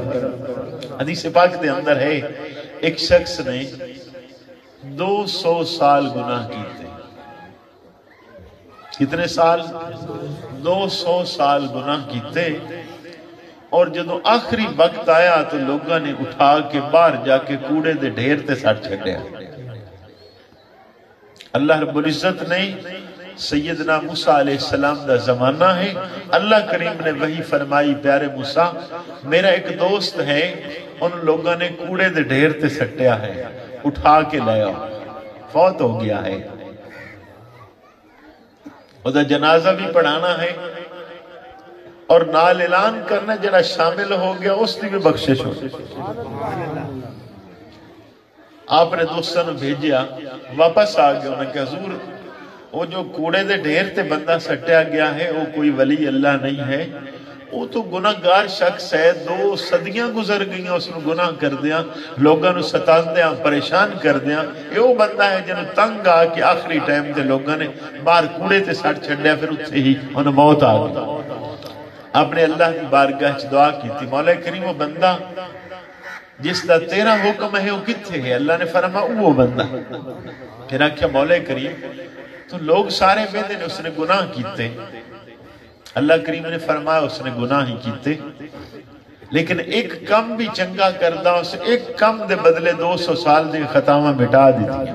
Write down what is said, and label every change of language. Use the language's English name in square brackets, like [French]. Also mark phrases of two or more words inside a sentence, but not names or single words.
[Punjabi] حدیث پاک دے اندر ہے ایک شخص نے 200 سال گناہ کیتے۔ کتنے سال؟ 200 سال گناہ کیتے، اور جدو آخری وقت آیا تو لوگوں نے اٹھا کے باہر جا کے کوڑے دے ڈھیر تے سٹ چھڈیا۔ اللہ رب العزت نے سیدنا موسیٰ علیہ السلام دا زمانہ ہے، اللہ کریم نے وہی فرمائی پیارے موسیٰ میرا ایک دوست ہے، ان لوگوں نے کوڑے دے ڈھیر تے سٹیا ہے، اٹھا کے لے آؤ، فوت ہو گیا ہے، وہ دا جنازہ بھی پڑھانا ہے اور نال اعلان کرنا جڑا شامل ہو گیا اس کی بھی بخشش ہو۔ آپ نے دوستوں نے بھیجیا، واپس آ گیا، انہوں نے کہا حضور وہ جو کوڑے دے ڈھیر تے بندہ سٹیا گیا ہے وہ کوئی ولی اللہ نہیں ہے، وہ تو گناہگار شخص ہے، 2 صدیاں گزر گئیاں اس نے گناہ کر دیا، لوگوں نے ستاندیاں پریشان کر دیا، یہ وہ بندہ ہے جنہوں تنگ آ کے آخری ٹائم تے لوگوں نے باہر کوڑے تے سٹ چھڈیا، پھر اتنے ہی انہیں موت آ گئی۔ [Urdu] آپ نے اللہ کی بارگاہ دعا کی تھی، [Punjabi] مولا کریم وہ بندہ جس دا تیرا حکم ہے وہ کتھے ہے؟ اللہ نے فرمایا وہ بندہ۔ پھر آکھیا مولا کریم تو لوگ سارے بیدے نے اس نے گناہ کیتے، اللہ کریم نے فرمایا اس نے گناہ ہی کیتے، لیکن ایک کم بھی چنگا کردہ، اس ایک کم دے بدلے 200 سال دے خطاوہ مٹا دیتی۔